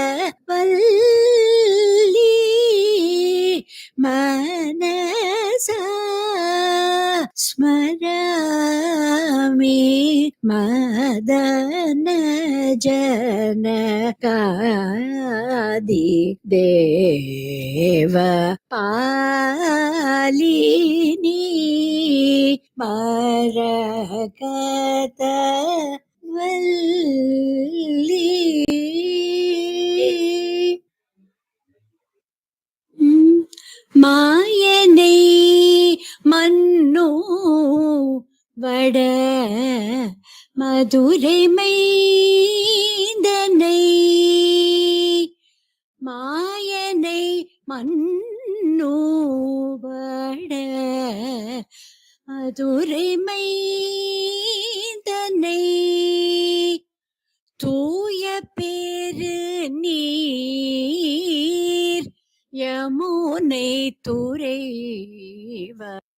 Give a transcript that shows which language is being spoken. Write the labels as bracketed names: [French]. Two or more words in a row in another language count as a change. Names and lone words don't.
[Sanskrit] वल्ली मनसा स्मरामि मदन जनकादि देव पालिनी मरकत वल्ली. [Tamil] மாயனை மன்னோ வட மதுரை மைந்தனை மாயனை மன்னோ வட மதுரை மைந்தனை தூய பேரு நீர் யமுனை துறைவ